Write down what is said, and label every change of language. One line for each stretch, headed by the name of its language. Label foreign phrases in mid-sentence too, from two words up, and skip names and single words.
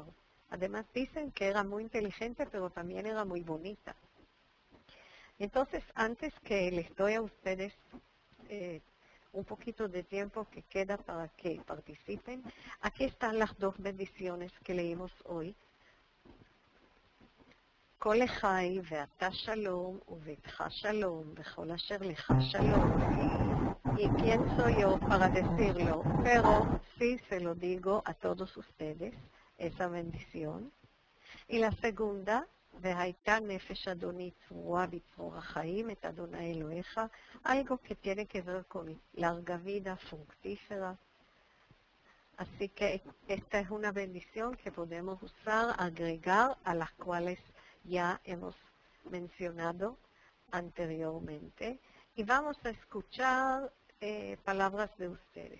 Spanish: Además dicen que era muy inteligente, pero también era muy bonita. Entonces, antes que les doy a ustedes un poquito de tiempo que queda para que participen, aquí están las dos bendiciones que leímos hoy.
Hebrew: כל לחי ואתה שלום וביתך שלום וכל אשר לך שלום.
Spanish: ¿Y quién soy yo para decirlo? Pero sí se lo digo a todos ustedes, esa bendición. Y la segunda,
Hebrew: והייתה נפש אדוני צרורה בצרור החיים, את אדוני אלוהיך,
Spanish: algo que tiene que ver con larga vida fructífera. Así que esta es una bendición que podemos usar, agregar a las cuales ya hemos mencionado anteriormente. Y vamos a escuchar palabras de ustedes.